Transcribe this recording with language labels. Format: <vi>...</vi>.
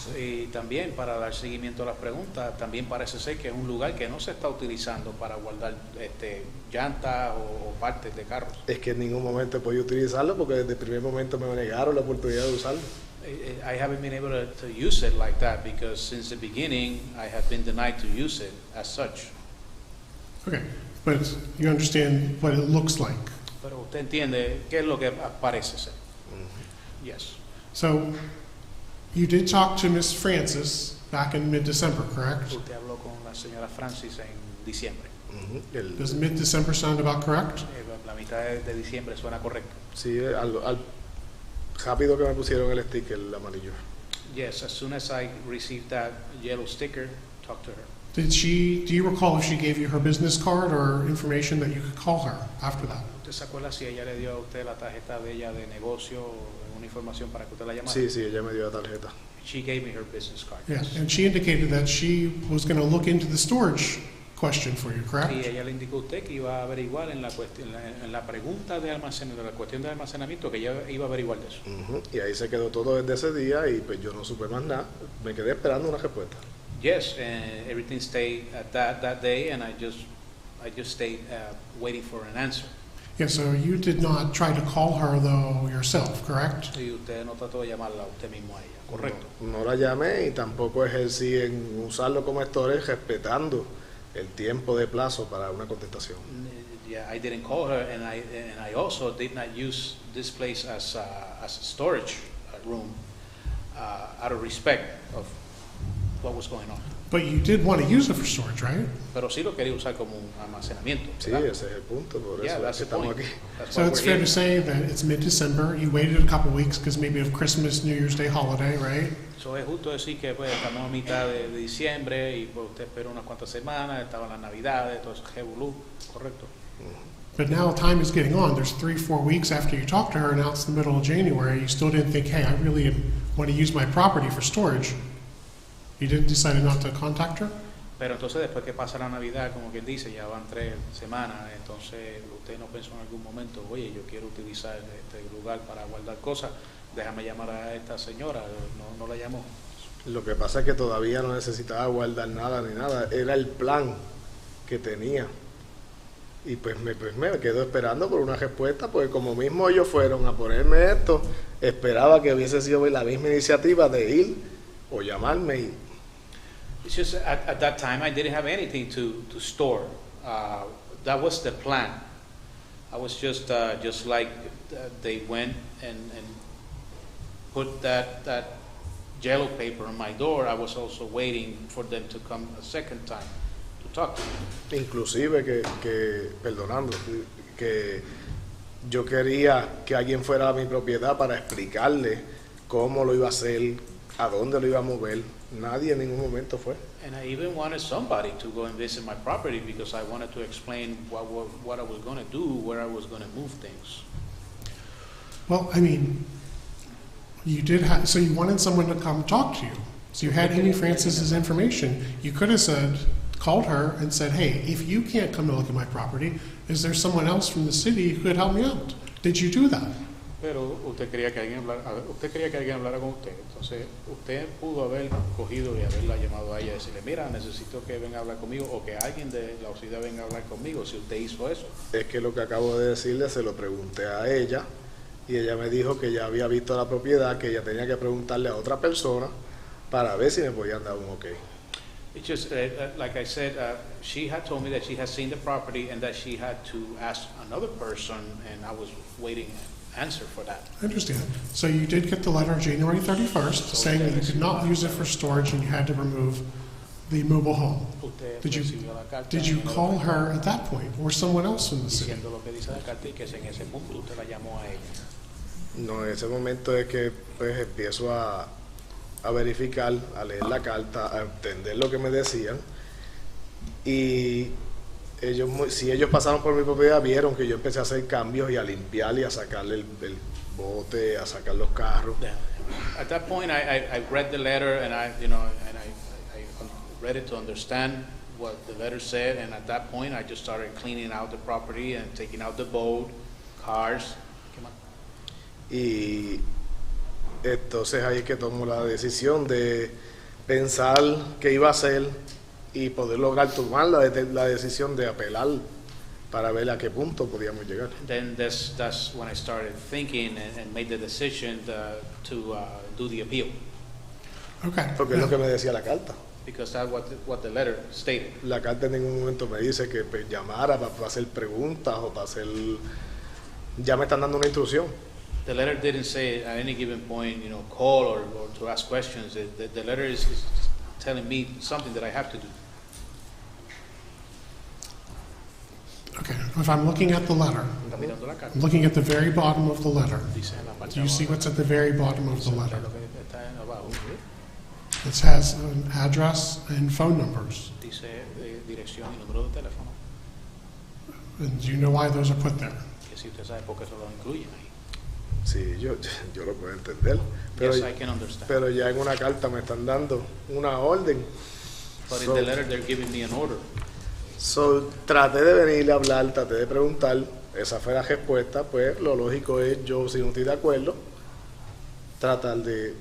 <es>Y también, para dar seguimiento a las preguntas, también parece ser que es un lugar que no se está utilizando para guardar llantas o partes de carros. Es que en ningún momento he podido utilizarlo porque desde el primer momento me negaron la oportunidad de usarlo.</es> <en>I haven't been able to use it like that because since the beginning I have been denied to use it as such. Okay, but you understand what it looks like.</en> <es>Pero usted entiende qué es lo que parece ser.</es> <en>Yes. So you did talk to Miss Francis back in mid-December, correct?</en> <es>Usted habló con la señora Francis en diciembre.</es> <en>Does mid-December sound about correct?</en> <es>La mitad de diciembre suena correcto. Sí, al rápido que me pusieron el sticker, el amarillo.</es> <en>Yes, as soon as I received that yellow sticker, talk to her. Do you recall if she gave you her business card or information that you could call her after that?</en> <es>¿Usted se acuerda si ella le dio a usted la tarjeta de ella de negocio o una información para que usted la llamara? Sí, ella me dio la tarjeta.</es> <en>She gave me her business card. Yeah, and she indicated that she was going to look into the storage question for you, correct?</en> <es>Sí, ella le indicó a usted que iba a averiguar en la pregunta de almacenamiento, la cuestión de almacenamiento, que ella iba a averiguar de eso. Y ahí se quedó todo desde ese día y pues yo no supe más nada. Me quedé esperando una respuesta.</es> <en>Yes, and everything stayed at that day, and I just stayed waiting for an answer. Yeah, so you did not try to call her though yourself, correct?</en> <es>Y usted no trató de llamarla usted mismo a ella, correcto. No la llamé y tampoco ejercí en usarlo como storage respetando el tiempo de plazo para una contestación.</es> <en>Yeah, I didn't call her, and I also did not use this place as a storage room out of respect of what was going on. But you did want to use it for storage, right?</en> <es>Pero sí lo quería usar como un almacenamiento. Sí, ese es el punto, por eso es que estamos aquí.</es> <en>So it's fair to say that it's mid-December. You waited a couple weeks because maybe of Christmas, New Year's Day holiday, right?</en> <es>So es justo decir que pues estamos a mitad de diciembre y pues usted esperó unas cuantas semanas, estaban las navidades, todo eso, revolú, correcto.</es> <en>But now time is getting on. There's 3-4 weeks after you talked to her, and now it's the middle of January. You still didn't think, hey, I really want to use my property for storage. You didn't decide not to contact her?</en> <es>Pero entonces después que pasa la Navidad, como quien dice, ya van 3 semanas, entonces usted no pensó en algún momento, oye, yo quiero utilizar este lugar para guardar cosas, déjame llamar a esta señora, no la llamó. Lo que pasa es que todavía no necesitaba guardar nada ni nada, era el plan que tenía. Y pues me quedo esperando por una respuesta, porque como mismo ellos fueron a ponerme esto, esperaba que hubiese sido la misma iniciativa de ir o llamarme y...</es> <en>It's just at that time I didn't have anything to store. That was the plan. I was just like they went and put that yellow paper on my door. I was also waiting for them to come a second time to talk to me.</en> <es>Inclusive perdonando, que yo quería que alguien fuera a mi propiedad para explicarle cómo lo iba a hacer, a dónde lo iba a mover. Nadie en ningún momento fue.</es> <en>And I even wanted somebody to go and visit my property because I wanted to explain what I was going to do, where I was going to move things. Well, I mean, You did have, so you wanted someone to come talk to you. So you had Amy Francis's information. You could have said, called her and said, hey, if you can't come to look at my property, is there someone else from the city who could help me out? Did you do that?</en> <es>Pero usted quería que alguien hablara con usted. Entonces, usted pudo haber cogido y haberla llamado a ella y decirle, mira, necesito que venga a hablar conmigo o que alguien de la ciudad venga a hablar conmigo, si usted hizo eso. Es que lo que acabo de decirle se lo pregunté a ella y ella me dijo que ya había visto la propiedad, que ella tenía que preguntarle a otra persona para ver si me podían dar un ok.</es> <en>It's just, like I said, she had told me that she had seen the property and that she had to ask another person, and I was waiting an answer for that. I understand. So you did get the letter January 31st saying that you could not use it for storage and you had to remove the mobile home.</en> <es>Usted</es> <en>Did</en> <es>recibió la carta</es> <en>you</en> <es>en el</es> <en>call her at that point or someone else in the city?</en> <es>diciendo lo que dice la carta y que en ese punto usted la llamó a ella. No, en ese momento es que pues empiezo a verificar, a leer la carta, a entender lo que me decían y ellos, si ellos pasaron por mi propiedad, vieron que yo empecé a hacer cambios y a limpiar y a sacarle el bote, a sacar los carros.</es> <en>At that point, I read the letter and I read it to understand what the letter said, and at that point, I just started cleaning out the property and taking out the boat, cars.</en> <es>Y entonces ahí es que tomo la decisión de pensar qué iba a hacer y poder lograr tomar la decisión de apelar para ver a qué punto podíamos llegar.</es> <en>Then that's when I started thinking and made the decision to do the appeal. Okay.</en> <es>Porque es lo que me decía la carta.</es> <en>Because that's what the letter stated.</en> <es>La carta en ningún momento me dice que pues, llamara para hacer preguntas o para hacer... Ya me están dando una instrucción.</es> <en>The letter didn't say at any given point, call or to ask questions. The letter is telling me something that I have to do. Okay. If I'm looking at the letter,</en> <es>Está mirando la carta.</es> <en>I'm looking at the very bottom of the letter.</en> <es>Dice en la parte</es> <en>Do you see</en> <es>abajo,</es> <en>what's at the very bottom of the letter?</en> <es>lo que está en abajo.</es> <en>It has an address and phone numbers.</en> <es>Dice dirección y número de teléfono.</es> <en>And do you know why those are put there?</en> <es>Que si usted sabe por qué se lo incluyen ahí. Sí, yo lo puedo entender. Pero,</es> <en>Yes, I can understand.</en> <es>pero ya en una carta me están dando una orden.</es> <en>But in the letter, they're giving me an order.</en> <es>So, traté de venir a hablar, traté de preguntar, esa fue la respuesta, pues lo lógico es yo, si no estoy de acuerdo, tratar de...</es>